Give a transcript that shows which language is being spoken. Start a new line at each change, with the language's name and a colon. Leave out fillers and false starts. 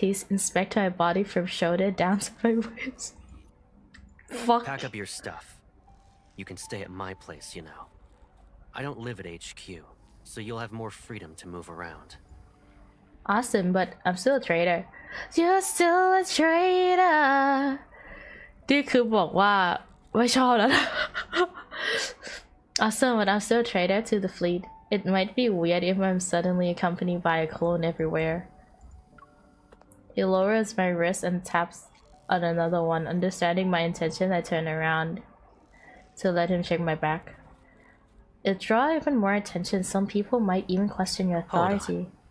English: He's inspecting my body from shoulder down to my waist. Fuck. Pack up your stuff. You can stay at my place, you know. I don't live at HQ, so you'll have more freedom to move around. Awesome, but I'm still a traitor. You're still a traitor.
Thai: นี่คือบอกว่าไม่ชอบแล้วนะ
English: Awesome, but I'm still a traitor to the fleet. It might be weird if I'm suddenly accompanied by a clone everywhere. He lowers my wrist and taps on another one. Understanding my intention, I turn around to let him check my back. It draws even more attention. Some people might even question your authority.